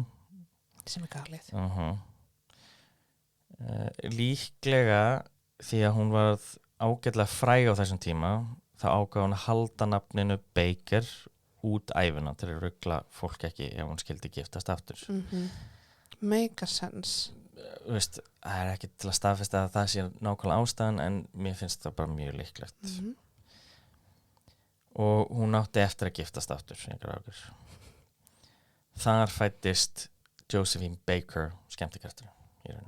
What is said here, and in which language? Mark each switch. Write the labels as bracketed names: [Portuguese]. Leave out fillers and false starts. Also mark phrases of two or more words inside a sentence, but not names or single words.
[Icelandic] Sem er galið. Líklega því að hún var ágætlega fræg á þessum tíma, þá ákvað hún að halda nafninu Baker út ævina til að rugla fólk ekki ef hún skildi giftast aftur. [English] Make a sense. [Icelandic] Veist, það er ekki til að staðfesta að það sé nákvæmlega ástæðan, en mér finnst það bara mjög líklegt. Og hún átti eftir að giftast aftur, einhver águr. Þar fæddist Josephine Baker, skemmtikraftur í rauninni.